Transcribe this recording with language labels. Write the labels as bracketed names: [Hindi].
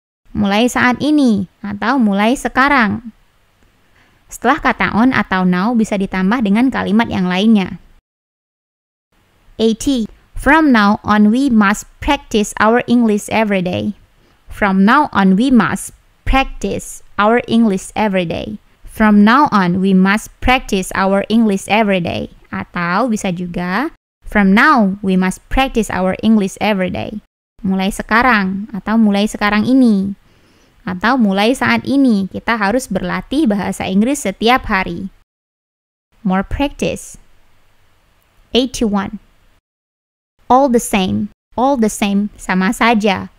[Indonesian] Mulai saat ini, atau mulai sekarang. Setelah kata on atau now bisa ditambah dengan kalimat yang lainnya. 80. [English] From now on we must practice our English every day. [Indonesian] Atau bisa juga, [English] from now we must practice our English every day. [Indonesian] Mulai sekarang, atau mulai sekarang ini. Atau mulai saat ini, kita harus berlatih bahasa Inggris setiap hari. [English] More practice. 81. All the same, [Indonesian] sama saja.